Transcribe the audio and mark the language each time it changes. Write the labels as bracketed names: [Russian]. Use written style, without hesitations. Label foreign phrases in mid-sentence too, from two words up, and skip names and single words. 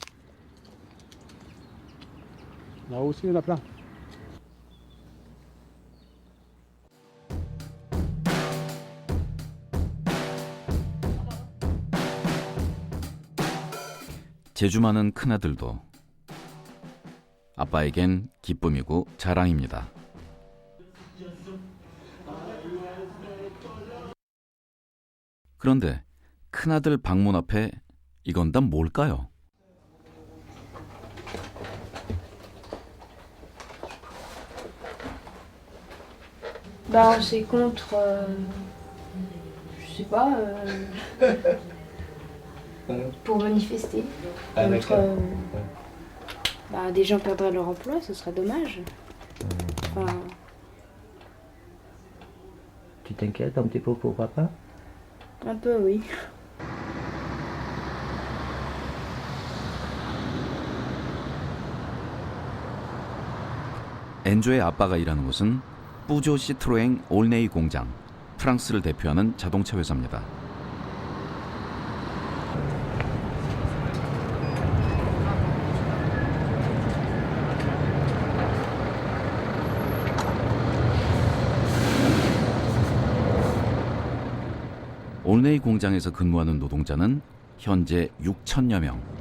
[Korean] 재주 많은 큰아들도 아빠에겐 기쁨이고 자랑입니다. 그런데 큰아들 방문 앞에 이건 다 뭘까요? [French] Bah, c'est contre. Je sais pas. Pour manifester. Contre. Bah, des gens perdraient leur emploi, ce serait dommage. Enfin. Tu t'inquiètes un petit peu pour papa? Un peu, oui. [Korean] 엔조의 아빠가 일하는 곳은 뿌조 시트로엥 올네이 공장, 프랑스를 대표하는 자동차 회사입니다. 올네이 공장에서 근무하는 노동자는 현재 6천여 명.